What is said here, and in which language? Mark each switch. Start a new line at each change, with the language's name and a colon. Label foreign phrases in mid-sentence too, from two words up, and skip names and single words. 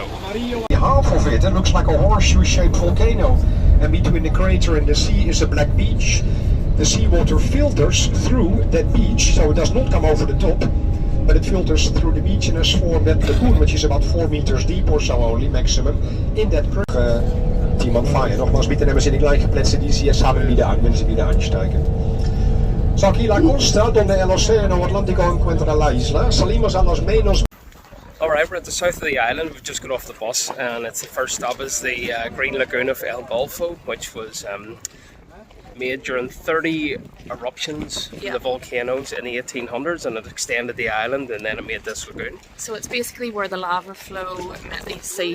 English: Half of it looks like a horseshoe-shaped volcano, and between the crater and the sea is a black beach. The seawater filters through that beach, so it does not come over the top, but it filters through the beach and has formed that lagoon, which is about 4 meters deep or so only, maximum, in that Timanfaya.
Dutch: Nogmaals,
German: bitte nemen Sie die gleiche Plätze, die Sie jetzt haben, wieder an, wenn Sie wieder einsteigen.
Spanish: So aquí la costa, donde el océano Atlántico encuentra la isla, salimos a los menos.
English: Alright, we're at the south of the island. We've just got off the bus, and it's the first stop is the Green Lagoon of El Golfo, which was made during 30 eruptions from the volcanoes in the 1800s, and it extended the island, and then it made this lagoon. So it's basically where the lava flow met the sea.